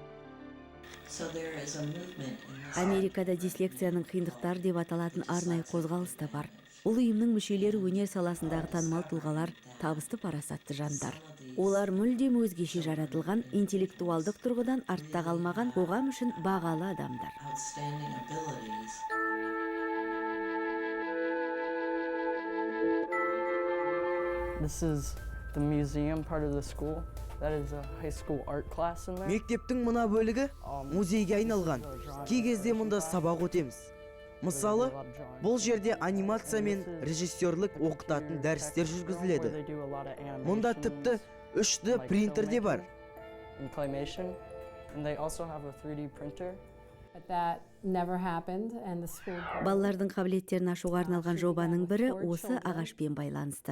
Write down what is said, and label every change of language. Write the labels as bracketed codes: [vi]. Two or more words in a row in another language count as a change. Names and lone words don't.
[kk] Америкада дислексияның қиындықтар деп аталатын арнайы қозғалыс та бар. Бұл ұйымның мүшелері өнер саласындағы танымал тұлғалар, табысты парасатты жандар. Олар мүлдем өзгеше жаратылған, интеллектуалдық тұрғыдан артта қалмаған, қоғам үшін бағалы адамдар. [en] This is the museum part of the school. That is a high school art class in there. [kk] Мектептің мына бөлігі музейге айналған. Кей кезде мұнда сабақ өтеміз. Мысалы, бұл жерде анимация мен режиссерлік оқытатын дәрістер жүргізіледі. Мұнда тіпті 3D принтер де бар. Балалардың қабілеттерін ашуға арналған жобаның бірі осы ағашпен байланысты.